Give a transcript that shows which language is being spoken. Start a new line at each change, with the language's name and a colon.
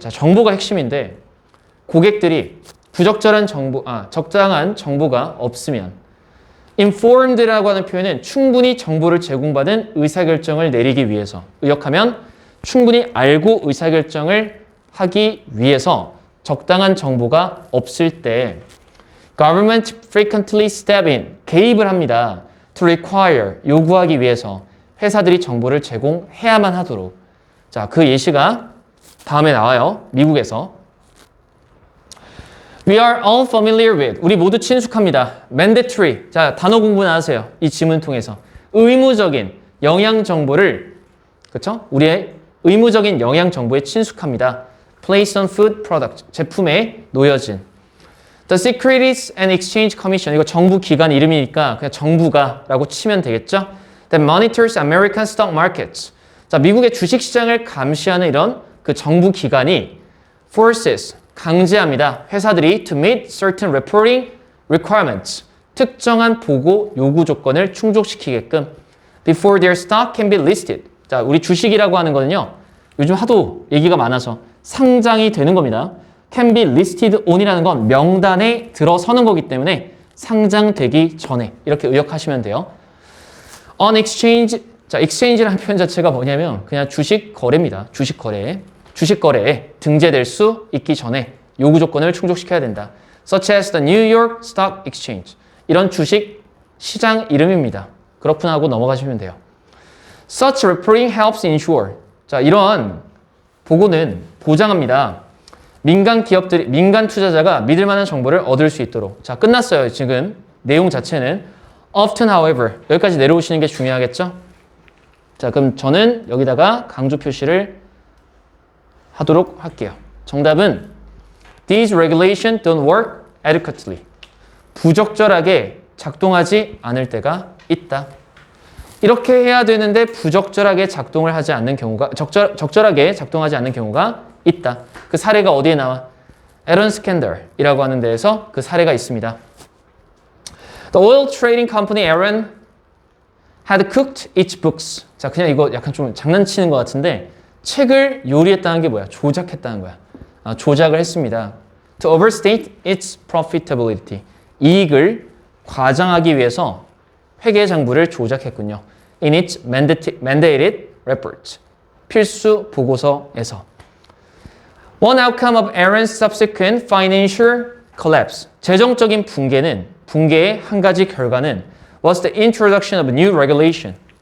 Korean: 자, 정보가 핵심인데 고객들이 부적절한 정보, 적당한 정보가 없으면 informed라고 하는 표현은 충분히 정보를 제공받은 의사결정을 내리기 위해서 의역하면 충분히 알고 의사결정을 하기 위해서 적당한 정보가 없을 때
English: government frequently step in,
Korean: 개입을 합니다.
English: to require,
Korean: 요구하기 위해서 회사들이 정보를 제공해야만 하도록. 자, 그 예시가 다음에 나와요. 미국에서.
English: We are all familiar with,
Korean: 우리 모두 친숙합니다. mandatory, 자, 단어 공부나 하세요. 이 지문 통해서. 의무적인 영양 정보를, 그렇죠? 우리의 의무적인 영양 정보에 친숙합니다.
English: Placed on food product,
Korean: 제품에 놓여진. The Securities and Exchange Commission, 이거 정부 기관 이름이니까 그냥 정부가 라고 치면 되겠죠?
English: That monitors American stock markets.
Korean: 자, 미국의 주식시장을 감시하는 이런 그 정부 기관이 forces, 강제합니다. 회사들이
English: to meet certain reporting requirements.
Korean: 특정한 보고 요구 조건을 충족시키게끔
English: before their stock can be listed.
Korean: 자, 우리 주식이라고 하는 거는요. 요즘 하도 얘기가 많아서 상장이 되는 겁니다.
English: can be listed on
Korean: 이라는 건 명단에 들어서는 거기 때문에 상장되기 전에 이렇게 의역하시면 돼요.
English: on exchange,
Korean: 자, exchange라는 표현 자체가 뭐냐면 그냥 주식 거래입니다. 주식 거래. 주식 거래에 등재될 수 있기 전에 요구 조건을 충족시켜야 된다.
English: such as the New York Stock Exchange.
Korean: 이런 주식 시장 이름입니다. 그렇구나 하고 넘어가시면 돼요.
English: Such reporting helps ensure.
Korean: 자, 이런 보고는 보장합니다. 민간 기업들이, 민간 투자자가 믿을 만한 정보를 얻을 수 있도록. 자, 끝났어요. 지금 내용 자체는.
English: Often, however.
Korean: 여기까지 내려오시는 게 중요하겠죠? 자, 그럼 저는 여기다가 강조 표시를 하도록 할게요. 정답은
English: These regulations don't work adequately.
Korean: 부적절하게 작동하지 않을 때가 있다. 이렇게 해야 되는데 부적절하게 작동을 하지 않는 경우가 적절하게 작동하지 않는 경우가 있다. 그 사례가 어디에 나와? 에런 스캔들이라고 하는 데에서 그 사례가 있습니다.
English: The oil trading company Aaron had cooked its books.
Korean: 자, 그냥 이거 약간 좀 장난치는 것 같은데 책을 요리했다는 게 뭐야? 조작했다는 거야. 조작을 했습니다.
English: To overstate its profitability.
Korean: 이익을 과장하기 위해서 회계 장부를 조작했군요.
English: In its mandated reports.
Korean: 필수 보고서에서.
English: One outcome of Aaron's subsequent financial collapse.
Korean: 재정적인 붕괴의 한 가지 결과는
English: was the introduction of a new regulation.